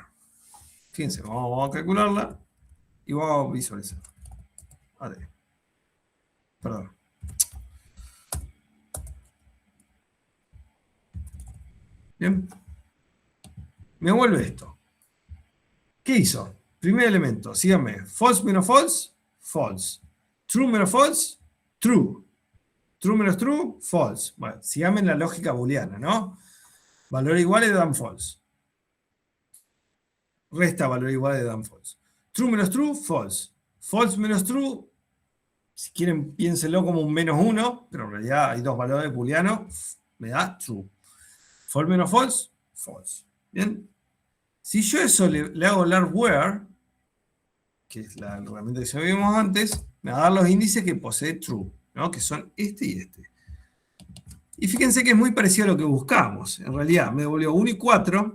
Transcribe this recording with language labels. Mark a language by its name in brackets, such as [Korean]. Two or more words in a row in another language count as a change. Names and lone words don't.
[Spanish] Fíjense, vamos a calcularla y vamos a visualizar. Perdón. Bien. Me vuelve esto. ¿Qué hizo? Primer elemento, síganme. False menos [English] false, false. [Spanish] True menos [English] false, true. [Spanish] True menos [English] true, false. [Spanish] Bueno, síganme en la lógica booleana, ¿no? Valores iguales dan false. Resta valor igual de dan false. True menos [English] true, false. [Spanish] False menos true, si quieren piénsenlo como un menos 1, pero en realidad hay dos valores booleanos, me da true. False menos [English] false, false. [Spanish] ¿Bien? Si yo eso le hago lar where, que es la herramienta que ya vimos antes, me va a dar los índices que posee true, ¿no? Que son este y este. Y fíjense que es muy parecido a lo que buscamos. En realidad me devolvió 1 y 4.